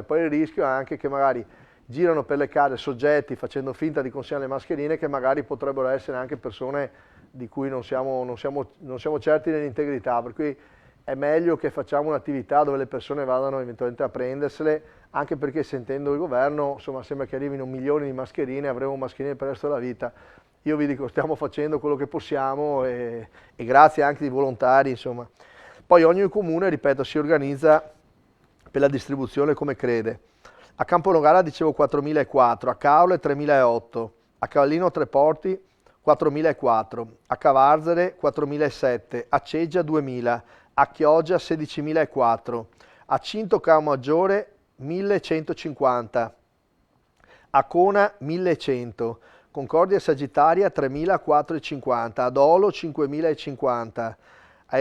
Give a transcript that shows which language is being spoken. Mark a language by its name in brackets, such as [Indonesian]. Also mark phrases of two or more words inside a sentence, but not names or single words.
[Italian] Poi il rischio è anche che magari girano per le case soggetti facendo finta di consegnare le mascherine che magari potrebbero essere anche persone di cui non siamo certi dell'integrità, per cui è meglio che facciamo un'attività dove le persone vadano eventualmente a prendersele, anche perché sentendo il governo, insomma, sembra che arrivino milioni di mascherine, avremo mascherine per il resto della vita. Io vi dico, stiamo facendo quello che possiamo e grazie anche ai volontari, insomma. Poi ogni comune, ripeto, si organizza per la distribuzione come crede. A Camponogara dicevo 4.004, a Caule 3.008, a Cavallino Treporti 4.004, a Cavarzere 4.007, a Ceggia 2.000, a Chioggia 16.004, a Cinto Camaggiore 1.150, a Cona 1.100, Concordia Sagittaria 3.450, a Dolo 5.050, a